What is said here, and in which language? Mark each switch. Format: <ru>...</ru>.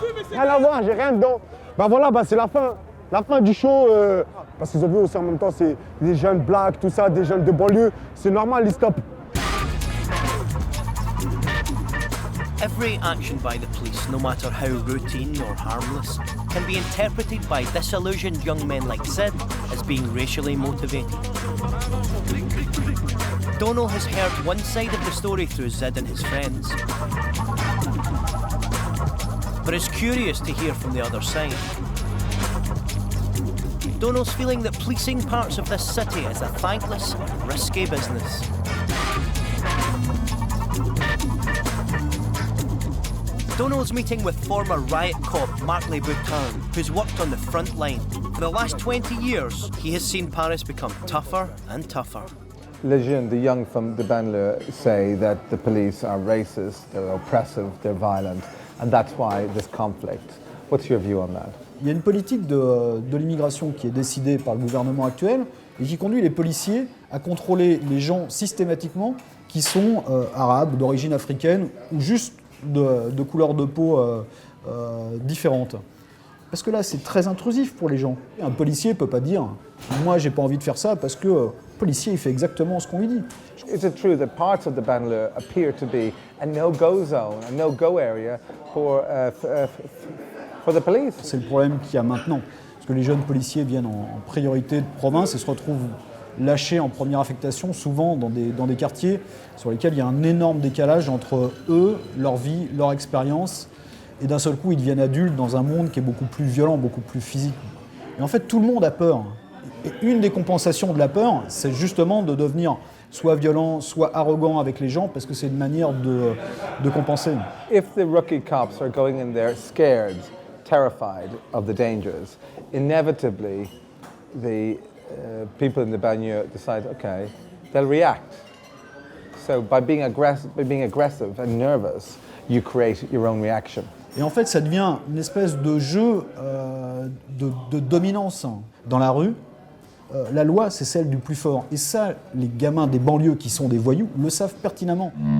<fr>Rien à voir, j'ai rien dedans. Bah voilà, bah c'est la fin du show. Parce qu'ils ont vu aussi en même temps, c'est des jeunes blacks, tout ça, des jeunes de banlieue. C'est normal, ils stoppent.</fr> <en>Every action by the police, no matter how routine or harmless, can be interpreted by disillusioned young men like Zed as being racially motivated. Donal has heard one side of the story through Zed and his friends, but is curious to hear from the other side. Donal's feeling that policing parts of this city is a thankless and risky business. Donal's meeting with former riot cop Marc Boutin, who's worked on the front line. For the last 20 years, he has seen Paris become tougher and tougher.</en> <fr>Les jeunes,</fr> <en>the young from the banlieue, say that the police are racist, they're oppressive, they're violent, and that's why this conflict. What's your view on that?</en> <fr>Il y a une politique de l'immigration qui est décidée par le gouvernement actuel et qui conduit les policiers à contrôler les gens systématiquement qui sont arabes, d'origine africaine ou juste de couleur de peau différente. Parce que là, c'est très intrusif pour les gens. Un policier ne peut pas dire « moi, j'ai pas envie de faire ça » parce que le policier, il fait exactement ce qu'on lui dit.</fr> <en>Is it true that parts of the banlieue appear to be a no-go zone, a no-go area for the police?</en> <fr>C'est le problème qu'il y a maintenant. Parce que les jeunes policiers viennent en priorité de province et se retrouvent lâchés en première affectation, souvent dans des quartiers sur lesquels il y a un énorme décalage entre eux, leur vie, leur expérience et d'un seul coup ils deviennent adultes dans un monde qui est beaucoup plus violent, beaucoup plus physique. Et en fait tout le monde a peur. Et une des compensations de la peur, c'est justement de devenir soit violent, soit arrogant avec les gens, parce que c'est une manière de compenser.</fr> <en>If the rookie cops are going in there scared, terrified of the dangers, inevitably the people in the banlieue decide, okay, they'll react. So by being aggressive and nervous, you create your own reaction.</en> <fr>Et en fait, ça devient une espèce de jeu de dominance dans la rue. La loi, c'est celle du plus fort. Et ça, les gamins des banlieues qui sont des voyous le savent pertinemment.</fr>